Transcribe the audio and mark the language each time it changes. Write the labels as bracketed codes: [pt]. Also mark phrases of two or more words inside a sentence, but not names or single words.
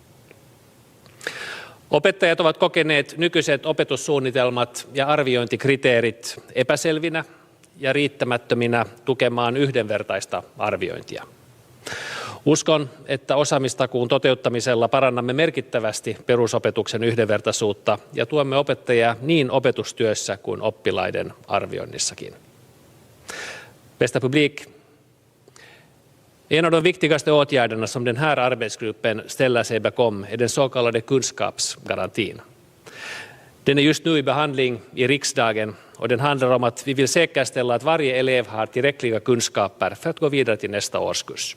[fi] Opettajat ovat kokeneet nykyiset opetussuunnitelmat ja arviointikriteerit epäselvinä ja riittämättöminä tukemaan yhdenvertaista arviointia. Uskon, että osaamistakuun toteuttamisella parannamme merkittävästi perusopetuksen yhdenvertaisuutta ja tuemme opettajia niin opetustyössä kuin oppilaiden arvioinnissakin. [sv] Bästa publik, en av de viktigaste åtgärderna som den här arbetsgruppen ställer sig bakom är den så kallade kunskapsgarantin. Den är just nu i behandling i riksdagen och den handlar om att vi vill säkerställa att varje elev har tillräckliga kunskaper för att gå vidare till nästa årskurs.